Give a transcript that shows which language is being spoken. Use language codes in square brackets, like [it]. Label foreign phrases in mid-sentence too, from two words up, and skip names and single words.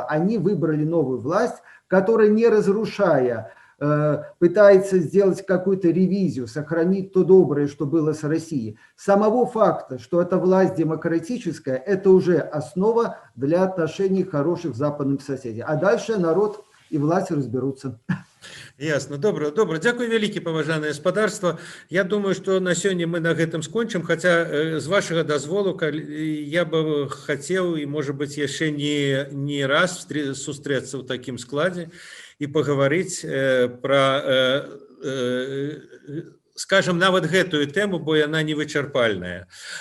[ru] Они выбрали новую власть, которая, не разрушая, пытается сделать какую-то ревизию, сохранить то доброе, что было с Россией. Самого факта, что эта власть демократическая, это уже основа для отношений хороших с западными соседями. А дальше народ и власть разберутся. Ясно, [be] добра. Дзякуй вялікі, паважанае спадарства. Я думаю, што на сёння мы на гэтым скончым, хаця з вашага дазволу я бы хацеў і, можа быць, яшчэ не раз сустрэцца ў такім складзе і пагаварыць пра, скажам, нават гэтую тэму, бо яна невычарпальная.